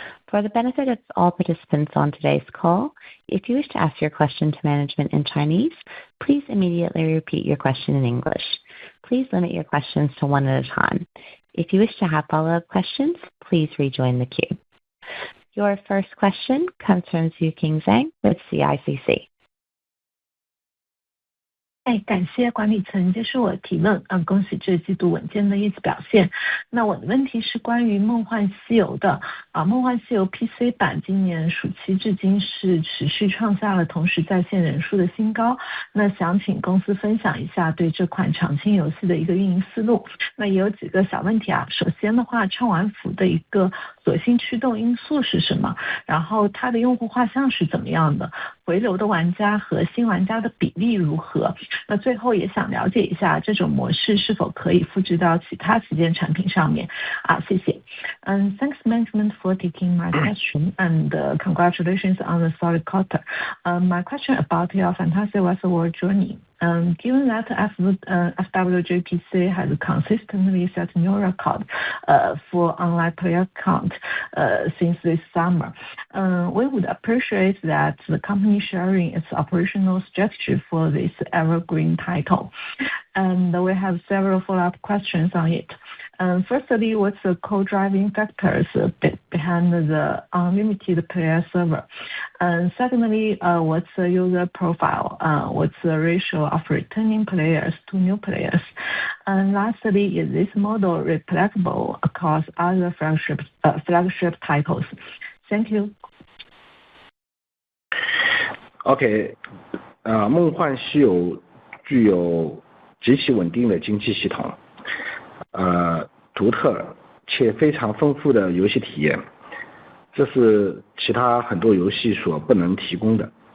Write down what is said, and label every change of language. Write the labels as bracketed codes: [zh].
[en] For the benefit of all participants on today's call, if you wish to ask your question to management in Chinese, please immediately repeat your question in English. Please limit your questions to 1 at a time. If you wish to have follow-up questions, please rejoin the queue. Your first question comes from Xueqing Zhang with CICC. [zh] 感谢管理层接受我的提问，恭喜这季度稳健的业绩表现。那我的问题是关于梦幻西游的，梦幻西游 PC 版今年暑期至今是持续创下了同时在线人数的新高，那想请公司分享一下对这款长青游戏的一个运营思路。那也有几个小问题首先的话，唱完服的一个锁性驱动因素是什么？然后它的用户画像是怎么样的？回流的玩家和新玩家的比例如何？那最后也想了解一下这种模式是否可以复制到其他旗舰产品上面谢谢。 [en] Thanks management for taking my question and congratulations on the solid quarter. My question about your fantastic Westworld journey. Given that FWJPC has consistently set new record for online player count since this summer, we would appreciate that the company sharing its operational strategy for this evergreen title. And we have several follow-up questions on it. Firstly, what's the co-driving factors behind the unlimited player server? And secondly, what's the user profile? What's the ratio of returning players to new players? And lastly, is this model replicable across other flagship titles? Thank you. [zh] OK， 梦幻西游具有极其稳定的经济系统，独特且非常丰富的游戏体验，这是其他很多游戏所不能提供的。